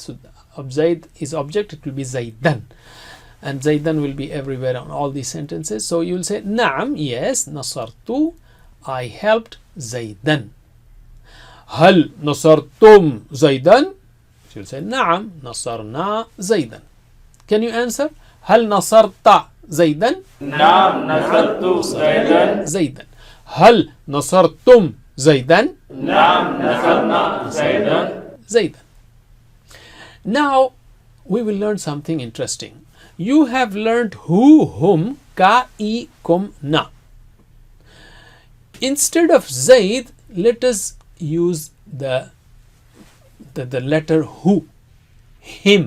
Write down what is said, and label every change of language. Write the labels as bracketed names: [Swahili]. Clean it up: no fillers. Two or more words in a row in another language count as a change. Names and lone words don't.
[English] So Zaid is object, it will be Zaidan. And Zaidan will be everywhere on all these sentences. So you will say, Naam, yes, Nasartu, I helped Zaidan. [Arabic] هل نصرتم زيدًا? [English] You will say, [Arabic] نعم، نصرنا زيدًا. [English] Can you answer? [Arabic] هل نصرتَ زيدًا? نعم، نصرتُ زيدًا. زيدًا. هل نصرتم زيدًا? نعم، نصرنا زيدًا. Zaidan. [English] Now we will learn something interesting. You have learned who, whom, ka, I, kum, na. Instead of Zaid, let us use the letter who, him.